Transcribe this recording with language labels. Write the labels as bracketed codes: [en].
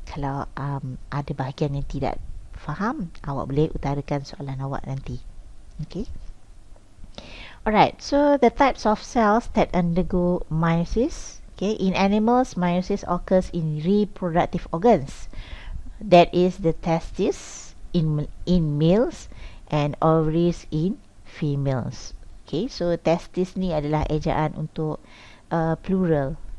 [ms] Kalau ada bahagian yang tidak faham, awak boleh utarakan soalan awak nanti. [en] Okay. Alright, so the types of cells that undergo meiosis. Okay, in animals, meiosis occurs in reproductive organs. That is the testis in males and ovaries in females. [ms] Okay, so testis ni adalah ejaan untuk plural.